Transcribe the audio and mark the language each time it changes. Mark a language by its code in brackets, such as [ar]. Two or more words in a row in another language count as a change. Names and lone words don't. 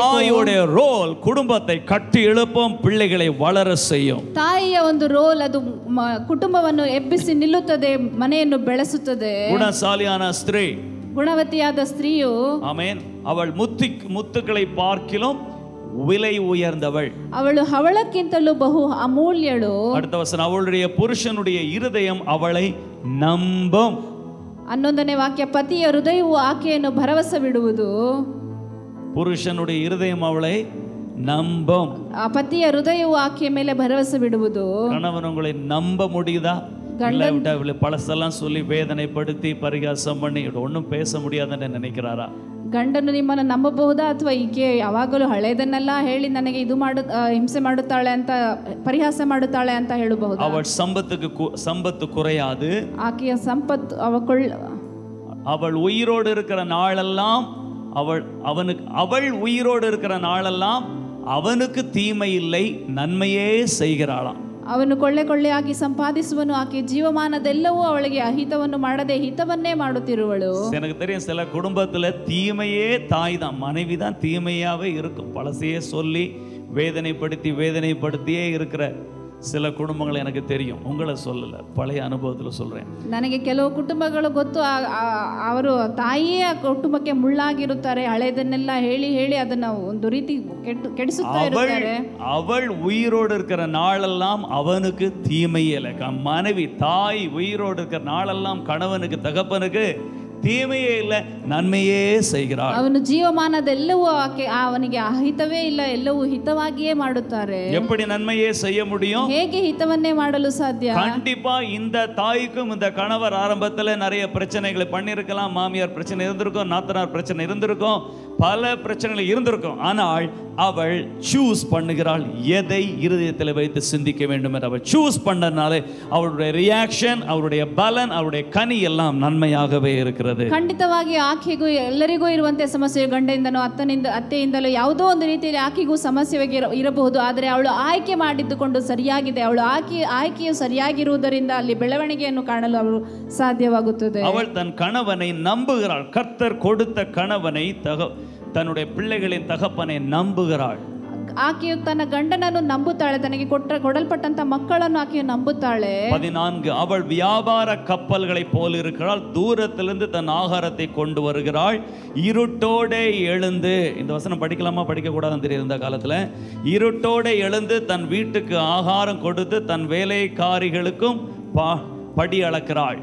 [ta] தாயோட ரோல் குடும்பத்தை கட்டி எழுப்பும், பிள்ளைகளை வளர செய்யும். [kn] ತಾಯಿಯ ಒಂದು ರೋಲ್ ಅದು ಕುಟುಂಬವನ್ನು ಎಬ್ಬಿಸಿ ನಿಲ್ಲುತ್ತದೆ, ಮನೆಯನ್ನು ಬೆಳೆಸುತ್ತದೆ. [ta] குணசாலியான ஸ்திரீ, [kn] ಗುಣವತಿಯಾದ ಸ್ತ್ರೀಯು, [ta] ಆಮೆನ್, ಅವಳು ಮುತ್ತುகளை பார்க்கிலும் விலை உயர்ந்தவள். [kn] ಅವಳು ಹವಳಕ್ಕಿಂತಲೂ ಬಹು ಅಮೂಲ್ಯಳು. [ta] அடுத்த வசனம், அவளுடைய புருஷனுடைய இருதயம் அவளை ನಂಬುம். [kn] 11ನೇ ವಾಕ್ಯ, ಪತಿಯ ಹೃದಯವು ಆಕೆಯನ್ನು ಭರವಸೆ ಬಿಡುವುದು. [ta] புருஷனுடைய இருதயம் அவளை நம்பும். ಆ ಪತಿಯ ಹೃದಯವು ಆಕೆಯ ಮೇಲೆ ಭರವಸೆ ಬಿಡುವುದು. கணவன் உங்களை நம்ப முடியுதா? பழசெல்லாம் சொல்லி வேதனைப்படுத்தி பரிகாசம் பண்ணி ஒன்றும் பேச முடியாதுன்னு நினைக்கிறாரா? [kn] ಗಂಡನು ನಿಮ್ಮನ್ನು ನಂಬಬಹುದಾ, ಅಥವಾ ಈಕೆ ಯಾವಾಗಲೂ ಹಳೆಯದನ್ನೆಲ್ಲ ಹೇಳಿ ನನಗೆ ಇದು ಹಿಂಸೆ ಮಾಡುತ್ತಾಳೆ ಅಂತ ಪರಿಹಾಸ ಮಾಡುತ್ತಾಳೆ ಅಂತ ಹೇಳಬಹುದು? [ta] ಅವಳ சம்பத்து குறையாது. [kn] ಆಕೆಯ ಸಂಪತ್ತು [ta] அவள் உயிரோடு இருக்கிற நாளெல்லாம் அவள் உயிரோடு இருக்கிற நாளெல்லாம் அவனுக்கு தீமை இல்லை, நன்மையே செய்கிறாளாம். [kn] ಅವನು ಕೊಳ್ಳೆಯಾಗಿ ಸಂಪಾದಿಸುವನು, ಆಕೆ ಜೀವಮಾನದೆಲ್ಲವೂ ಅವಳಿಗೆ ಅಹಿತವನ್ನು ಮಾಡದೆ ಹಿತವನ್ನೇ ಮಾಡುತ್ತಿರುವಳು. [ta] எனக்கு தெரியும் சில குடும்பத்துல தீமையே தாய் தான், மனைவி தான் தீமையாவே இருக்கும். பழசையே சொல்லி வேதனைப்படுத்தியே இருக்கிற சில குடும்பங்கள் எனக்கு தெரியும். உங்களை சொல்லல, பழைய ಅನುಭವದಲ್ಲಿ சொல்றேன். [kn] ನನಗೆ ಕೆಲವು ಕುಟುಂಬಗಳು ಗೊತ್ತು. ಅವರು ತಾಯಿಯೇ ಕುಟುಂಬಕ್ಕೆ ಮುಳ್ಳಾಗಿರುತ್ತಾರೆ. ಹಳೆದನ್ನೆಲ್ಲ ಹೇಳಿ ಅದನ್ನ ಒಂದು ರೀತಿ ಕೆಡಿಸುತ್ತಾ ಇರುತ್ತಾರೆ. [ta] அவள் உயிரோடு இருக்கிற நாளெல்லாம் அவனுக்கு தீமையே இல்லை. மனைவி தாய் உயிரோடு இருக்கிற நாளெல்லாம் கணவனுக்கு தகப்பனுக்கு தீமையே இல்ல, நன்மையே செய்கிறாள். [kn] ಅವನು ಜೀವಮಾನದೆಲ್ಲವೂ ಅವನಿಗೆ ಅಹಿತವೇ ಇಲ್ಲ, ಎಲ್ಲವೂ ಹಿತವಾಗಿಯೇ ಮಾಡುತ್ತಾರೆ. [ta] எப்படி நன்மையே செய்ய முடியும்? [kn] ಹೇಗೆ ಹಿತವನ್ನೇ ಮಾಡಲು ಸಾಧ್ಯ? [ta] கண்டிப்பா இந்த தாய்க்கும் இந்த கணவர் ஆரம்பத்துல நிறைய பிரச்சனைகளை பண்ணிருக்கலாம். மாமியார் பிரச்சனை இருந்திருக்கும், நாத்தனார் பிரச்சனை இருந்திருக்கும், பல பிரச்சனைகள் இருந்திருக்கும். ஆனால் அவள் சூஸ் பண்ணுகிறாள் எதை இருதயத்தில் வைத்து சிந்திக்க வேண்டும் என்று. அவள் சூஸ் பண்ணனால அவளுடைய ரியாக்ஷன், அவருடைய பலன், அவருடைய கனி எல்லாம் நன்மையாகவே இருக்கிறது. [kn] ಖಂಡಿತವಾಗಿ ಆಕೆಗೂ ಎಲ್ಲರಿಗೂ ಇರುವಂತೆ ಸಮಸ್ಯೆ, ಗಂಡನಿಂದನೋ ಅತ್ತೆಯಿಂದಲೋ ಯಾವುದೋ ಒಂದು ರೀತಿಯಲ್ಲಿ ಆಕೆಗೂ ಸಮಸ್ಯೆ ಇರಬಹುದು. ಆದರೆ ಅವಳು ಆಯ್ಕೆ ಮಾಡಿದ್ದುಕೊಂಡು ಸರಿಯಾಗಿದೆ. ಅವಳು ಆಯ್ಕೆಯು ಸರಿಯಾಗಿರುವುದರಿಂದ ಅಲ್ಲಿ ಬೆಳವಣಿಗೆಯನ್ನು ಕಾಣಲು ಅವಳು ಸಾಧ್ಯವಾಗುತ್ತದೆ. [ta] அவள் தன் கணவனை நம்புகிறாள். கர்த்தர் கொடுத்த கணவனை தன்னுடைய பிள்ளைகளின் தகப்பனை நம்புகிறாள். [kn] ಆಕೆಯು ತನ್ನ ಗಂಡನನ್ನು ನಂಬುತ್ತಾಳೆ, ತನಗೆ ಕೊಡಲ್ಪಟ್ಟಂತ ಮಕ್ಕಳನ್ನು ಆಕೆಯು ನಂಬುತ್ತಾಳೆ. 14, [ta] அவள் வியாபார கப்பல்களை போல் இருக்கிறாள். தூரத்திலிருந்து தன் ஆகாரத்தை கொண்டு வருகிறாள். இருட்டோட எழுந்து, இந்த வசனம் படிக்கலாமா படிக்க கூடாதுன்னு தெரியும் இந்த காலத்துல. இருட்டோட எழுந்து தன் வீட்டுக்கு ஆகாரம் கொடுத்து தன் வேலைக்காரிகளுக்கும் படி அளக்கிறாள்.